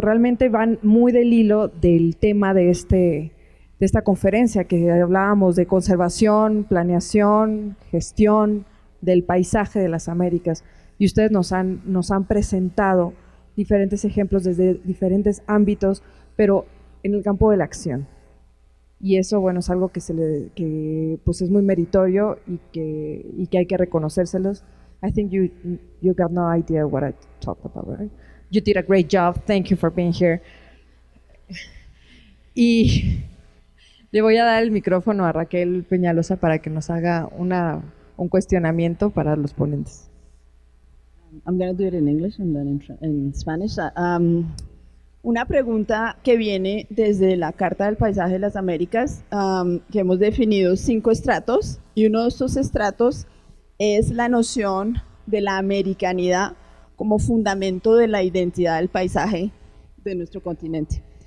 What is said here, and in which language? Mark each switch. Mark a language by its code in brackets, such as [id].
[es] Realmente van muy del hilo del tema de esta conferencia, que hablábamos de conservación, planeación, gestión del paisaje de las Américas. Y ustedes nos han presentado diferentes ejemplos desde diferentes ámbitos, pero en el campo de la acción. Y eso, bueno, es algo que pues es muy meritorio y que hay que reconocérselos. [en] I think you got no idea what I talked about, right? You did a great job. Thank you for being here. [es] Y le voy a dar el micrófono a Raquel Peñalosa para que nos haga un cuestionamiento para los ponentes. [en] I'm going to do it in English and then in Spanish. [es] Una pregunta que viene desde la Carta del Paisaje de las Américas, que hemos definido 5 estratos, y uno de estos estratos es la noción de la americanidad como fundamento de la identidad del paisaje de nuestro continente.